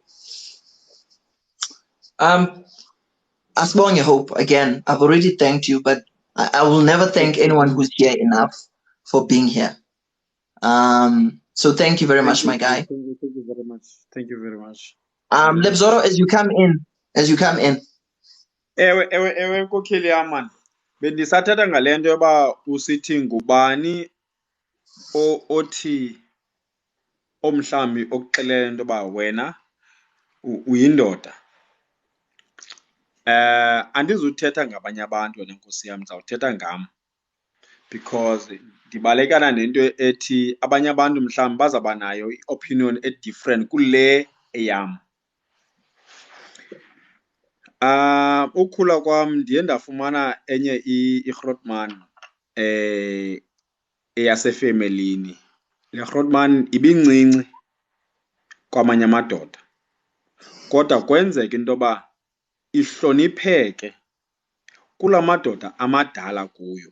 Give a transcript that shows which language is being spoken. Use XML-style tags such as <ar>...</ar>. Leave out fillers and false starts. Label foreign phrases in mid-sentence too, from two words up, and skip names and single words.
<en>Asibonge Hope, again, I've already thanked you, but I will never thank anyone who's here enough for being here. So thank you very much, my guy. Thank you very much. Thank you very much. Lebzoro, as you come in.</en> <xh>Ewe nkokheli yam man. Bendisathetha ngale nto yoba usithi ngubani othi omhlawumbi okuxelela into yoba wena uyindoda. Andizuthetha ngabanye abantu wena nkosi yam, ndizawuthetha ngam, because ndibalekana nento ethi abanye abantu mhlawumbi bazawuba nayo i-opinion e-different kule eyam. Ukhula kwam ndiye ndafumana enye i-Grootman eyasefemelini. Le Grootman ibincinci kwamanye amadoda, kodwa kwenzeka into yoba ihlonipheke kula madoda amadala kuyo.</xh>